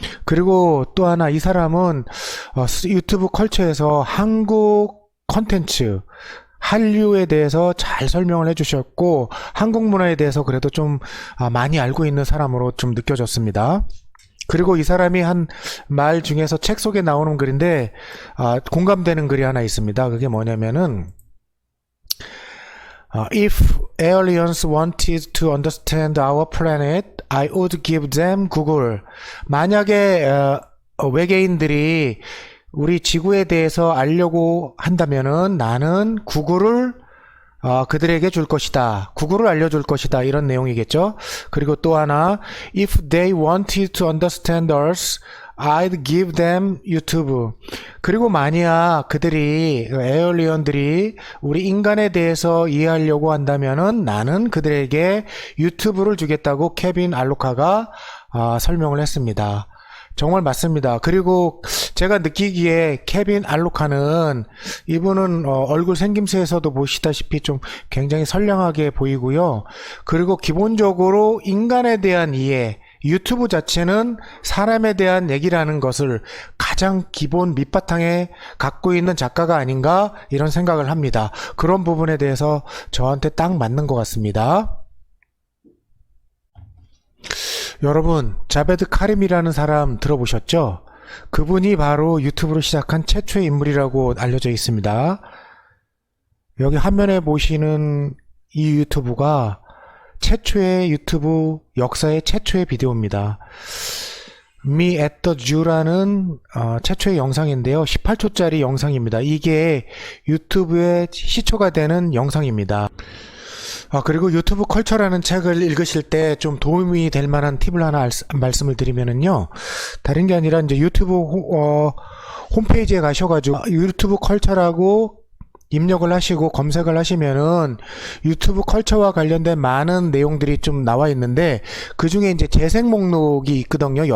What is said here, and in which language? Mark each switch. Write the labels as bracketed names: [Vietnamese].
[Korean] 그리고 또 하나 이 사람은 유튜브 컬처에서 한국 컨텐츠 한류에 대해서 잘 설명을 해주셨고 한국 문화에 대해서 그래도 좀 많이 알고 있는 사람으로 좀 느껴졌습니다. 그리고 이 사람이 한 말 중에서 책 속에 나오는 글인데 공감되는 글이 하나 있습니다. 그게 뭐냐면은 [English] If aliens wanted to understand our planet, I would give them Google. [Korean] 만약에 외계인들이 우리 지구에 대해서 알려고 한다면은 나는 구글을 그들에게 줄 것이다. 구글을 알려줄 것이다. 이런 내용이겠죠. 그리고 또 하나 [English] If they wanted to understand us, I'd give them YouTube. [Korean] 그리고 만약 그들이 에얼리언들이 우리 인간에 대해서 이해하려고 한다면은 나는 그들에게 유튜브를 주겠다고 케빈 알로카가 설명을 했습니다. 정말 맞습니다. 그리고 제가 느끼기에 케빈 알로카는 이분은 얼굴 생김새에서도 보시다시피 좀 굉장히 선량하게 보이고요. 그리고 기본적으로 인간에 대한 이해, 유튜브 자체는 사람에 대한 얘기라는 것을 가장 기본 밑바탕에 갖고 있는 작가가 아닌가 이런 생각을 합니다. 그런 부분에 대해서 저한테 딱 맞는 것 같습니다. 여러분, 자베드 카림이라는 사람 들어보셨죠? 그분이 바로 유튜브를 시작한 최초의 인물이라고 알려져 있습니다. 여기 화면에 보시는 이 유튜브가 최초의 유튜브 역사의 최초의 비디오입니다. Me at the Zoo라는 최초의 영상인데요. 18초짜리 영상입니다. 이게 유튜브에 시초가 되는 영상입니다. 그리고 유튜브 컬처라는 책을 읽으실 때 좀 도움이 될 만한 팁을 하나 말씀을 드리면은요. 다른 게 아니라 이제 유튜브 홈페이지에 가셔가지고 유튜브 컬처라고 입력을 하시고 검색을 하시면은 유튜브 컬처와 관련된 많은 내용들이 좀 나와 있는데, 그 중에 이제 재생 목록이 있거든요.